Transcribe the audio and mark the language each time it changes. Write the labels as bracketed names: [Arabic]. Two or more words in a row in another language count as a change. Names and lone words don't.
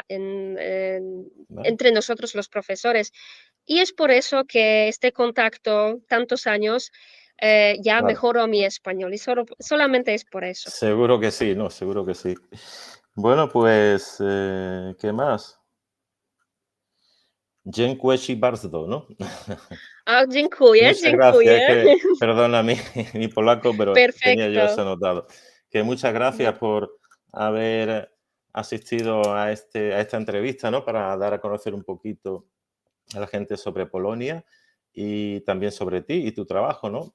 [Spanish] Vale. entre nosotros los profesores. Y es por eso que este contacto, tantos años, ya Claro. mejoró mi español y solamente es por eso. Seguro que sí, ¿no? Seguro que sí. Bueno, pues, ¿qué más? [Polish] Dziękuję bardzo, ¿no? Ah, dziękuję, [Spanish] Muchas gracias. Es [Polish] dziękuję. [Spanish] que, perdona mi polaco, pero tenía yo eso Perfecto. anotado. Que muchas gracias No, por haber asistido a esta entrevista, ¿no? Para dar a conocer un poquito a la gente sobre Polonia y también sobre ti y tu trabajo, ¿no?